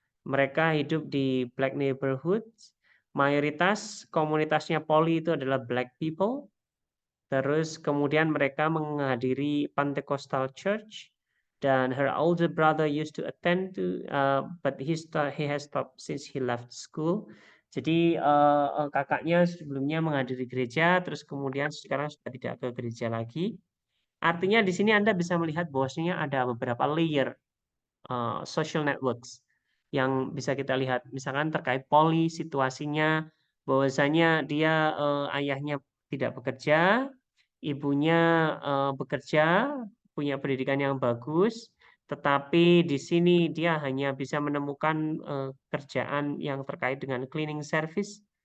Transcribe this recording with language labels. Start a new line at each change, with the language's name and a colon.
Indonesian: Mereka hidup di black neighborhoods. Mayoritas komunitasnya Polly itu adalah black people. Terus kemudian mereka menghadiri Pentecostal church. Dan
English: her older brother used to attend to, but he has stopped since he left school.
Indonesian: Jadi kakaknya sebelumnya menghadiri gereja, terus kemudian sekarang sudah tidak ke gereja lagi. Artinya di sini Anda bisa melihat bahwasanya ada beberapa layer social networks yang bisa kita lihat. Misalkan terkait Polly, situasinya bahwasanya dia ayahnya tidak bekerja, ibunya bekerja, punya pendidikan yang bagus, tetapi di sini dia hanya bisa menemukan kerjaan yang terkait dengan cleaning service.